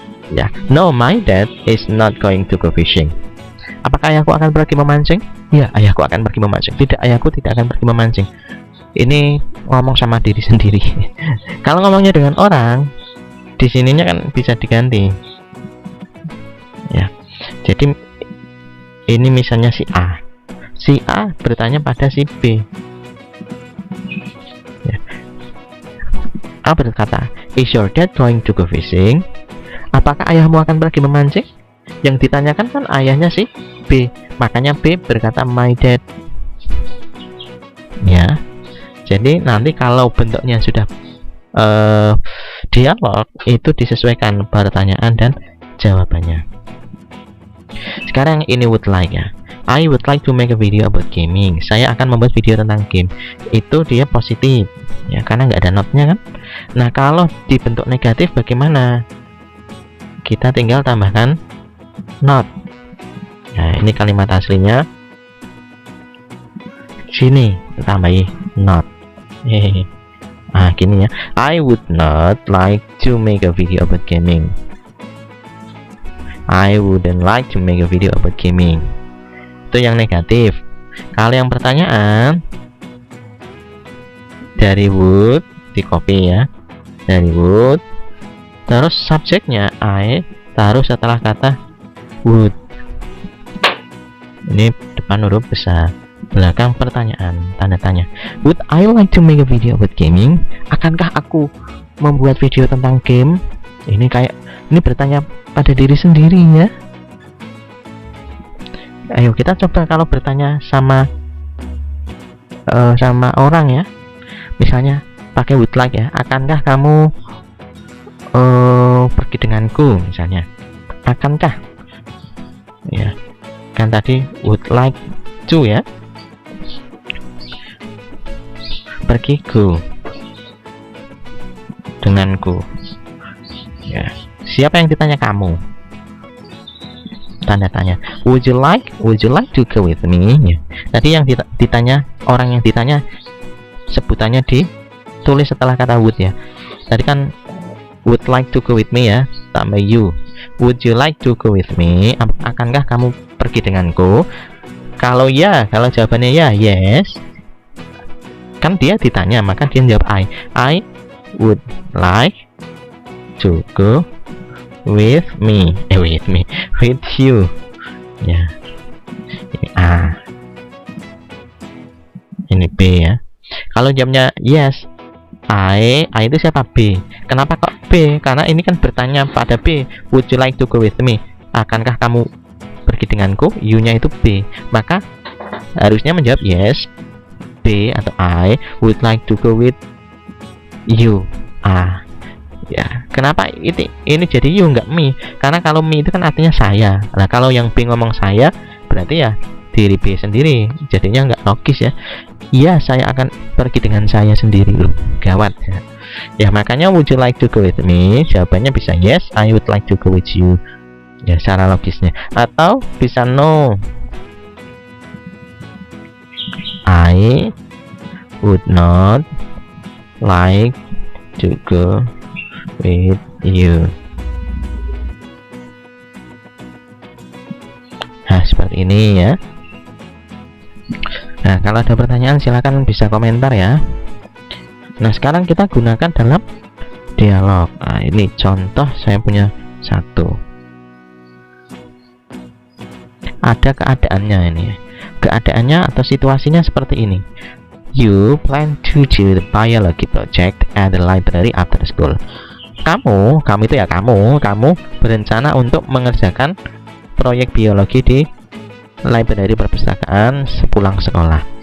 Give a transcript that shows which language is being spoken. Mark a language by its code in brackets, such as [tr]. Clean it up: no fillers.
[en] Ya, no, my dad is not going to go fishing. [id] Apakah ayahku akan pergi memancing? Ya, ayahku akan pergi memancing. Tidak, ayahku tidak akan pergi memancing. Ini ngomong sama diri sendiri. Kalau ngomongnya dengan orang, di sininya kan bisa diganti. Ya, jadi ini misalnya si A. Si A bertanya pada si B. Ya. A berkata, [en] is your dad going to go fishing? [id] Apakah ayahmu akan pergi memancing? Yang ditanyakan kan ayahnya si B, makanya B berkata [en] my dad. [id] Ya, jadi nanti kalau bentuknya sudah dialog, itu disesuaikan pertanyaan dan jawabannya. Sekarang ini would like ya. [en] I would like to make a video about gaming. [id] Saya akan membuat video tentang game. Itu dia positif ya, karena nggak ada notnya kan. Nah, kalau dibentuk negatif bagaimana? Kita tinggal tambahkan not. Nah, ini kalimat aslinya. Sini tambahi not. Ah, gini ya. [en] I would not like to make a video about gaming. I wouldn't like to make a video about gaming. [id] Itu yang negatif. Kalau yang pertanyaan, dari would di copy ya, dari would, terus subjeknya I taruh setelah kata would. Ini depan huruf besar, belakang pertanyaan, tanda tanya. [en] Would I like to make a video about gaming? [id] Akankah aku membuat video tentang game? Ini kayak, ini bertanya pada diri sendiri ya. Ayo kita coba kalau bertanya sama orang ya. Misalnya pakai would like ya. Akankah kamu pergi denganku misalnya? Akankah? Ya. Kan tadi would like to ya. Pergiku denganku. Ya. Siapa yang ditanya? Kamu. Tanda tanya. [en] Would you like to go with me? [id] Ya. Tadi yang ditanya, orang yang ditanya sebutannya ditulis setelah kata would ya. Tadi kan [en] would like to go with me [id] ya, tambah you. [en] Would you like to go with me? [id] Akankah kamu pergi denganku? Kalau ya, kalau jawabannya ya, yes. Kan dia ditanya, maka dia jawab [en] I would like to go with me, with you. [id] Ya. Ini A. Ini B ya. Kalau jawabnya yes, I itu siapa? B. Kenapa kok B? Karena ini kan bertanya pada B. [en] Would you like to go with me? [id] Akankah kamu pergi denganku? You-nya itu B. Maka harusnya menjawab yes, B atau [en] I would like to go with you. [id] A. Ya, kenapa ini jadi you nggak me? Karena kalau me itu kan artinya saya. Nah, kalau yang B ngomong saya, berarti ya diri B sendiri. Jadinya nggak logis ya. Iya, saya akan pergi dengan saya sendiri. Loh, gawat ya. Ya, makanya [en] would you like to go with me? [id] Jawabannya bisa [en] yes, I would like to go with you. [id] Ya, secara logisnya. Atau bisa [en] no, I would not like to go with you. [id] Nah, seperti ini ya. Nah, kalau ada pertanyaan silakan bisa komentar ya. Nah, sekarang kita gunakan dalam dialog. Nah, ini contoh saya punya satu. Ada keadaannya ini. Keadaannya atau situasinya seperti ini. [en] You plan to do the biology project at the library after school. [id] Kamu itu ya kamu berencana untuk mengerjakan proyek biologi di library perpustakaan sepulang sekolah.